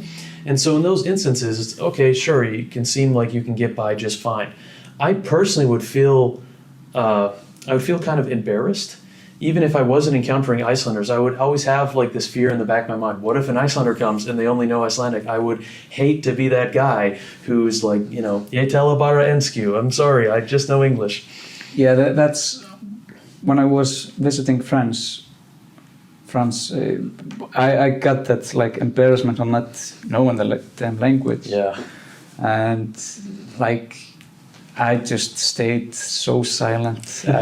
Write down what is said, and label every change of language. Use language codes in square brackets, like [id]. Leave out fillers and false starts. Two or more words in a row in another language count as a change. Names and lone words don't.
[en] And so in those instances, it's okay, sure, you can seem like you can get by just fine. I personally would feel kind of embarrassed. Even if I wasn't encountering Icelanders, I would always have like this fear in the back of my mind. What if an Icelander comes and they only know Icelandic? I would hate to be that guy who's like, you know, [is] ég tala bara ensku. [en] I'm sorry, I just know English. Yeah, that's when I was visiting France, I got that like embarrassment on not knowing the damn language. Yeah. And like, I just stayed so silent.